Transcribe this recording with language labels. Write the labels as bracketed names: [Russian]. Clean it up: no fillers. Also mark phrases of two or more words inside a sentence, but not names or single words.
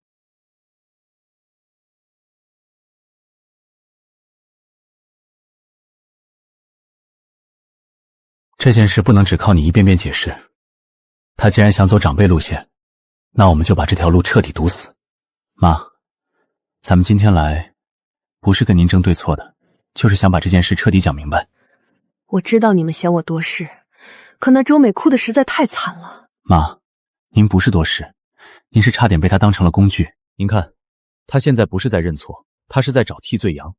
[Chinese] 這件事不能只靠你一遍遍解釋，他既然想走長輩路線，那我們就把這條路徹底堵死。媽，咱們今天來不是跟您爭对錯的，就是想把這件事徹底講明白。我知道你們嫌我多事，可那周美哭得實在太慘了。媽，您不是多事，您是差點被他當成了工具。您看，他現在不是在認錯，他是在找替罪羊。